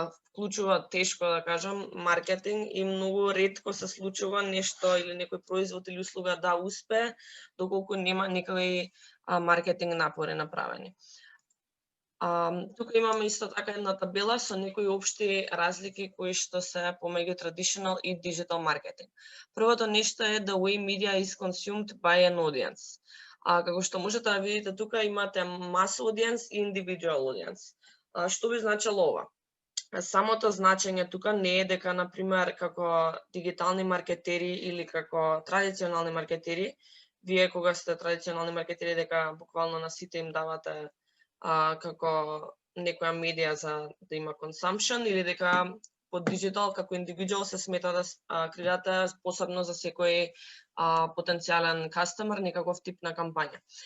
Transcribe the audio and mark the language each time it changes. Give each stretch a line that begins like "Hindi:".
Macedonian: вклучува, тешко да кажам, маркетинг и многу ретко се случува нешто или некој производ или услуга да успее доколку нема никакви маркетинг напори направени. Тука имаме исто така една табела со некои општи разлики кои што се помеѓу traditional и digital маркетинг. Првото нешто е
English: the way media is consumed by an audience.
Macedonian: Како што можете да видите тука имате
English: mass audience
Macedonian: и
English: individual audience.
Macedonian: Што би значило ова? Самото значење тука не е дека, например, како дигитални маркетери или како традиционални маркетери, вие кога сте традиционални маркетери дека буквално на сите им давате како некоја медија за да има consumption или дека под digital како individual се смета да креирате посебно за секој потенцијален customer некаков тип на кампања.